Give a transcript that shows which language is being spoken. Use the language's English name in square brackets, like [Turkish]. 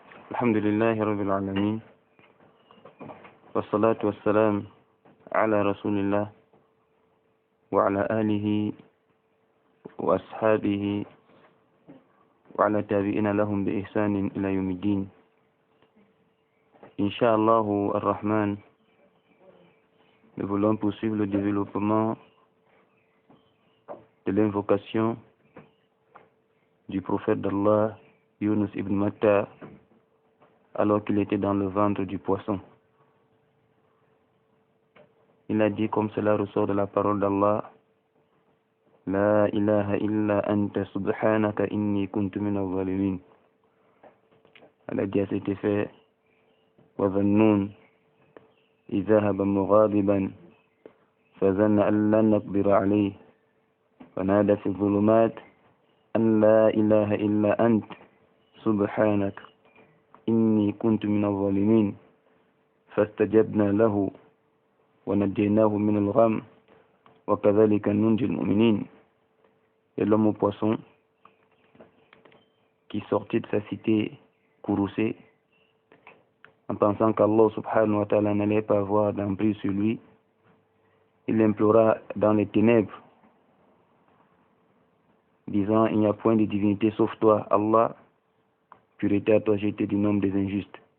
[Arabic] الحمد لله رب العالمين، والصلاة والسلام على رسول الله وعلى آله وأصحابه وعلى تابعين لهم بإحسان إلى يوم الدين. [French] Inch'Allah ar-Rahman, nous voulons poursuivre le développement de l'invocation du prophète d'Allah, Yunus ibn Matta, alors qu'il était dans le ventre du poisson. Il a dit, comme cela ressort de la parole d'Allah, [Arabic] La ilaha illa anta subhanaka inni kuntu min al-zalimin. [French] Elle a dit à cet effet, [Arabic] وَظَنُّونَ إِذْ ذَهَبَ مُغَاضِبًا فَظَنَّ أَن لَّن نَّقْدِرَ عَلَيْهِ فَنَادَى فِي الظُّلُمَاتِ أَن لَّا إِلَٰهَ إِلَّا أَنتَ سُبْحَانَكَ إِنِّي كُنتُ مِنَ الظَّالِمِينَ فَاسْتَجَبْنَا لَهُ وَنَجَّيْنَاهُ مِنَ الْغَمِّ وَكَذَلِكَ نُنجِي الْمُؤْمِنِينَ. [French] Et l'homme au poisson qui sortit de sa cité courroucée en pensant qu'Allah subhanahu wa ta'ala n'allait pas avoir d'emprise sur lui, il implora dans les ténèbres, disant, il n'y a point de divinité sauf toi, Allah, pureté à toi, j'ai été du nombre des injustes.